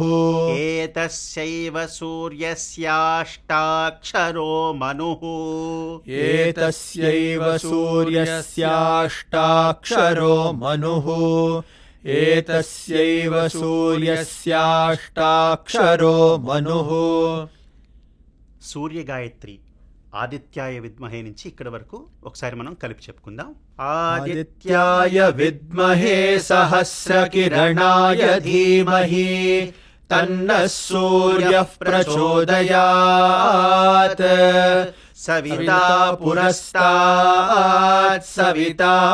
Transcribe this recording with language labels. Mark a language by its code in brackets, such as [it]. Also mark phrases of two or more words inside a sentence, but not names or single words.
[sa] एतस्यैव सूर्यस्याष्टाक्षरो मनुः एतस्यैव सूर्यस्याष्टाक्षरो मनुः एतस्यैव सूर्यस्याष्टाक्षरो मनुः [te] సూర్య గాయత్రి [sa] आदित्याय विद्महे [te] నుంచి ఇక్కడ వరకు ఒకసారి మనం కలిపి చెప్పుకుందాం. [sa] आदित्याय विद्महे सहस्रकिरणाय धीमहि तन्नः सूर्यः प्रचोदयात् सविता पुरस्तात् सविता